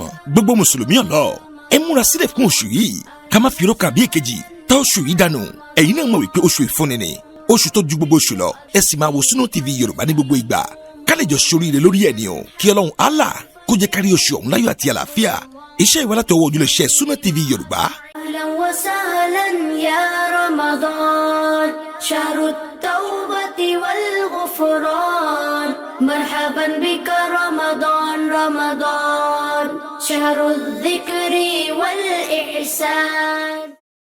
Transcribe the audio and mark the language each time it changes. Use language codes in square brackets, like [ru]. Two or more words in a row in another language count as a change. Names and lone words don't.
[yo] gbogbo mùsùlùmí ọ̀lọ́ ẹ múra sílẹ̀ fún oṣù yìí ká má fi rókà bí èkejì tá oṣù yìí dànù. ẹ̀yin náà mọ̀ wípé oṣù ìfúnni ni oṣù tó ju gbogbo oṣù lọ ẹ sì máa wo Sunna TV Yorùbá ní gbogbo ìgbà ká lè jọ ṣoríire lórí ẹ̀ ni o kí Ọlọ́run Allah kó jẹ́ kárí oṣù ọ̀hún láyọ̀ àti àlàáfíà. iṣẹ́ ìwà láti ọwọ́ ojúlẹ̀ṣẹ́ Sunna TV Yorùbá. [ar] أهلا وسهلا يا رمضان شهر التوبة والغفران مرحبا بك رمضان رمضان شهر الذكر والإحسان.